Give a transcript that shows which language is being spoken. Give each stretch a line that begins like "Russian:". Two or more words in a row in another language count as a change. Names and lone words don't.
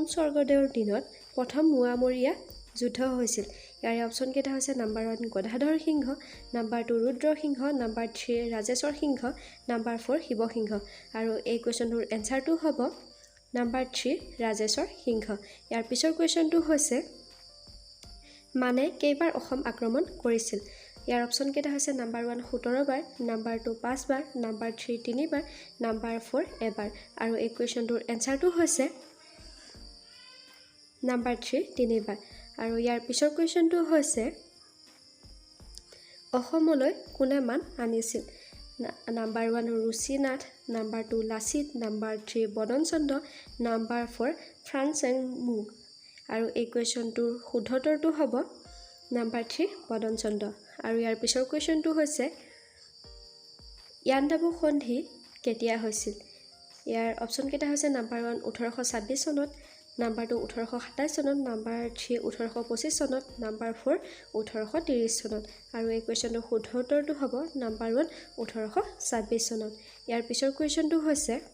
Assamese: স্বৰ্গদেউৰ দিনত প্ৰথম মুৱামৰীয়া যুদ্ধ হৈছিল ইয়াৰ অপচন কেটা হৈছে নাম্বাৰ 1 গদাধৰ সিংহ নাম্বাৰ 2 ৰুদ্ৰ সিংহ নাম্বাৰ 3 ৰাজেশ্বৰ সিংহ নাম্বাৰ 4 শিৱ সিংহ আৰু এই কোৱেশ্চনটোৰ এনসাৰটো হ'ব Number 3 ৰাজেশ্বৰ সিংহ ইয়াৰ পিছৰ কোৱেশ্চনটো হৈছে মানে কেইবাৰ অসম আক্ৰমণ কৰিছিল ইয়াৰ অপচন কেটা হৈছে নাম্বাৰ 1 17 বাৰ নাম্বাৰ 2 5 বাৰ নাম্বাৰ 3 3 বাৰ নাম্বাৰ 4 এবাৰ আৰু এই কোৱেশ্চনটোৰ এনসাৰটো হৈছে নাম্বাৰ 3 3 বাৰ আৰু ইয়াৰ পিছৰ কোৱেশ্চনটো হৈছে অসমলৈ কোনে মান আনিছিল Number 1 Rusinath, number 2 Lasit, number 3 Bodon Chand, number 4 Franseng Mu. আৰু এই কোৱেশ্চনটোৰ শুদ্ধটো হ'ব নাম্বাৰ 3 বদন চন্দ আৰু ইয়াৰ পিছৰ কোৱেশ্চনটো হৈছে ইয়াণ্ডাবু সন্ধি কেতিয়া হৈছিল ইয়াৰ অপচন কেটা হৈছে নাম্বাৰ 1 1826 চনত নাম্বাৰ 2 1827 চনত নাম্বাৰ 3 1825 চনত নাম্বাৰ 4 1830 চনত আৰু এই কোৱেশ্চনটোৰ শুদ্ধটো হ'ব নাম্বাৰ 1 1826 চনত ইয়াৰ পিছৰ কোৱেশ্চনটো হৈছে